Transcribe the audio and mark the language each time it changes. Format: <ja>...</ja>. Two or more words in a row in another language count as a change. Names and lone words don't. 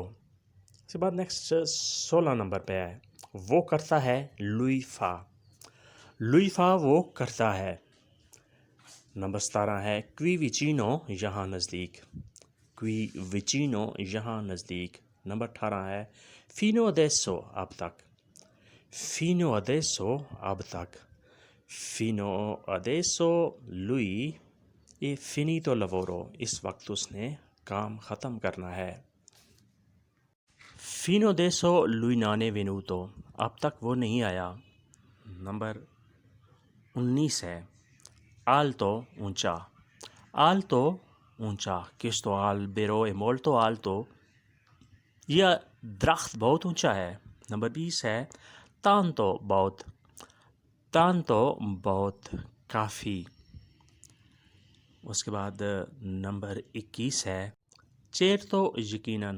<hi>इसके बाद नेक्स्ट 16 नंबर पे है वो करता है,</hi> <it>lui fa. lui fa</it> <hi>वो करता है। नंबर 17 है</hi> <it>qui vicino,</it> <hi>यहाँ नज़दीक।</hi> <it>qui vicino,</it> <hi>यहाँ नज़दीक। नंबर 18 है</hi> <it>fino adesso,</it> <hi>अब तक।</hi> <it>fino adesso,</it> <hi>अब तक।</hi> <it>fino adesso lui è finito il lavoro,</it> <hi>इस वक्त उसने काम ख़त्म करना है।</hi> <it>fino adesso lui non è venuto,</it> <hi>अब तक वो नहीं आया। नंबर 19 है alto, ऊंचा।</hi> <it>alto ऊंचा। questo albero è molto alto,</it> <hi>यह दरख्त बहुत ऊंचा है। नंबर 20 है तांतो, बहुत। तांतो बहुत, काफ़ी। उसके बाद नंबर 21 है चेर तो यकीनन।</hi>